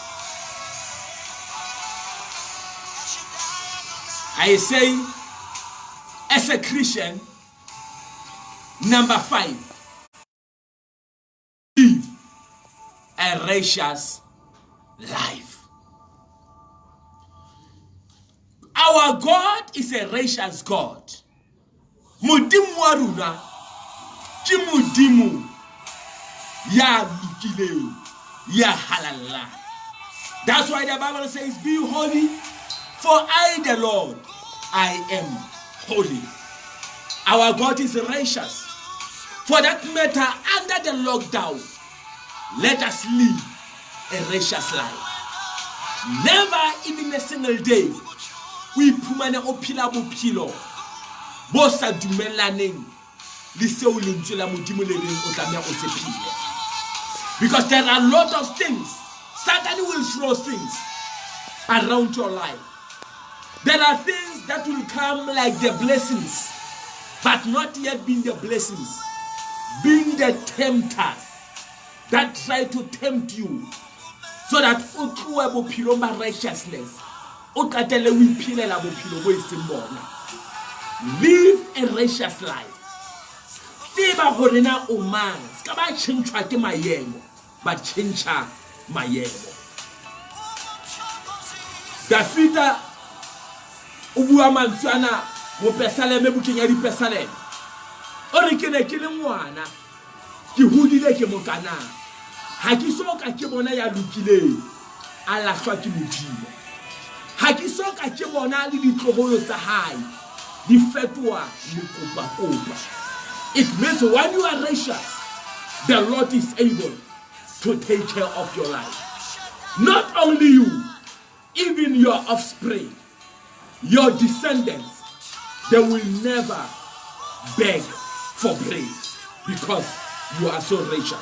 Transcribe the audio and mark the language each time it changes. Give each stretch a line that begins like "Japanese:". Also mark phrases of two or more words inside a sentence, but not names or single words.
English: I say, as a Christian, number 5, live a righteous life. Our God is a righteous God.
Southern Sotho: Modimo wa rona ke Modimo ya lokileng, ya halala.
English: That's why the Bible says, be holy, for I, the Lord, I am holy. Our God is righteous. For that matter, under the lockdown, let us live a righteous life. Never even a single day we
Southern Sotho: pumane opila bophelo bo sa dumelaneng le seo lentswe la Modimo le reng o tlameha o se phile.
English: Because there are a lot of things. Satan will throw things around your life. There are things that will come like the blessings, but not yet being the blessings, being the tempters that try to tempt you so that
Southern Sotho: o tloe bophelo ba
English: righteousness,
Southern Sotho: o qatele o iphilela bophelo bo eseng bona.
English: Live a righteous life.
Southern Sotho: Tseba hore na o mang, ska ba tshentshwa ke maemo, ba tshentsha maemo. Dafita o bua mantswana mo Pesaleme bukeng ya dipesaleme. O re ke ne ke le ngwana, ke hodile ke mokana. Ha ke soka ke bona ya lokileng a lahlwa ke Modimo. Ha ke soka ke bona le ditloholo tsa hae di fetwa le kopa.
English: It means when you are righteous, the Lord is able to take care of your life. Not only you, even your offspring, your descendants, they will never beg for bread because you are so righteous.